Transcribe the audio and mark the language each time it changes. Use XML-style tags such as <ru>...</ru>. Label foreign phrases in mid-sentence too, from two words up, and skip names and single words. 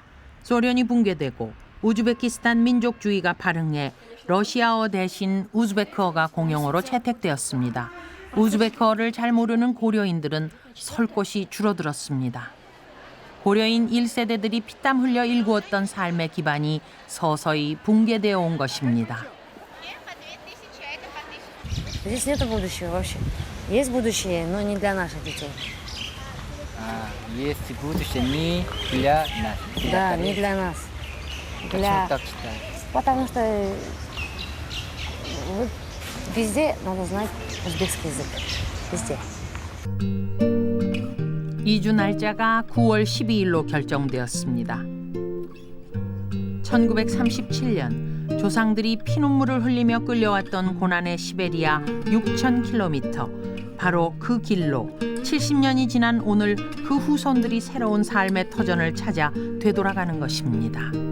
<ko>소련이 붕괴되고 우즈베키스탄 민족주의가 발흥해 러시아어 대신 우즈베크어가 공용어로 채택되었습니다. 우즈베크어를 잘 모르는 고려인들은 설 곳이 줄어들었습니다. 고려인 1세대들이 피땀 흘려 일구었던 삶의 기반이 서서히 붕괴되어 온 것입니다.</ko> <ru>Здесь нет будущего вообще. Есть будущее, но не для наших детей. Есть будущее не для нас. Да, не для нас. Почему так считаешь? Потому что вот везде надо знать узбекский язык. Везде.</ru> <ko>이주 날짜가 9월 12일로 결정되었습니다. 1937년 조상들이 피눈물을 흘리며 끌려왔던 고난의 시베리아 6,000km. 바로 그 길로 70년이 지난 오늘 그 후손들이 새로운 삶의 터전을 찾아 되돌아가는 것입니다.</ko>